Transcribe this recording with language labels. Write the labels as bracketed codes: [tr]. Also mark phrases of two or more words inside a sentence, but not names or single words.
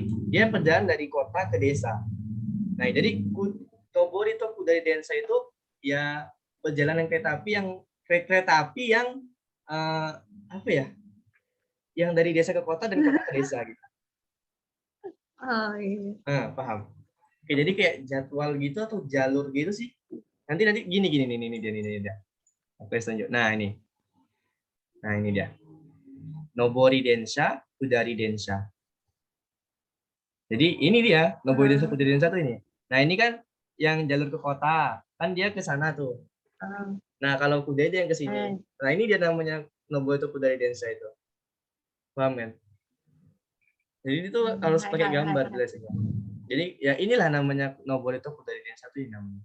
[id] Dia perjalanan dari kota ke desa. Nah, jadi nobori atau kudari densa itu ya perjalanan kereta api yang apa ya? Yang dari desa ke kota dan kota ke desa gitu. Oh iya. Nah, paham. Oke, jadi kayak jadwal gitu atau jalur gitu sih. Nanti gini ini dia. Oke, tunjuk. Nah, ini. Nah, ini dia. [ja] 上り電車、下り電車. [id] Jadi ini dia, [ja] 上り電車、下り電車 [id] tuh ini. Nah, ini kan yang jalur ke kota. Kan dia ke sana tuh. Nah, kalau kudari dia yang ke sini. Nah, ini dia namanya Nobori itu [ja] 下り電車 [id] itu. Paham kan? Jadi itu harus pakai gambar biasanya. Jadi ya inilah namanya Nobori itu [ja] 下り電車 [id] itu namanya.